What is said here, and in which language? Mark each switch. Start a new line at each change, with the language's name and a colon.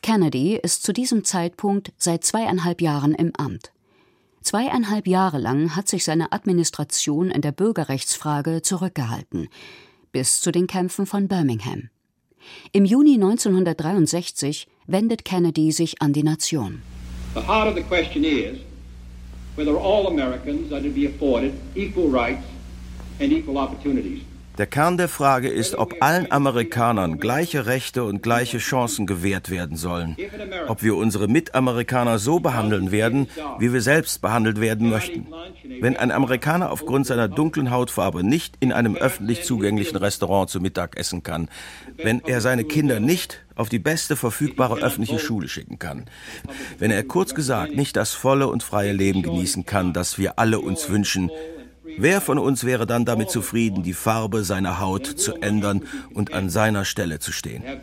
German: Kennedy ist zu diesem Zeitpunkt seit 2,5 Jahren im Amt. 2,5 Jahre lang hat sich seine Administration in der Bürgerrechtsfrage zurückgehalten, bis zu den Kämpfen von Birmingham. Im Juni 1963 wendet Kennedy sich an die Nation.
English: The heart of the question is whether all Americans are to be afforded equal rights and equal opportunities.
German: Der Kern der Frage ist, ob allen Amerikanern gleiche Rechte und gleiche Chancen gewährt werden sollen. Ob wir unsere Mitamerikaner so behandeln werden, wie wir selbst behandelt werden möchten. Wenn ein Amerikaner aufgrund seiner dunklen Hautfarbe nicht in einem öffentlich zugänglichen Restaurant zu Mittag essen kann, wenn er seine Kinder nicht auf die beste verfügbare öffentliche Schule schicken kann, wenn er kurz gesagt nicht das volle und freie Leben genießen kann, das wir alle uns wünschen, wer von uns wäre dann damit zufrieden, die Farbe seiner Haut zu ändern und an seiner Stelle zu stehen?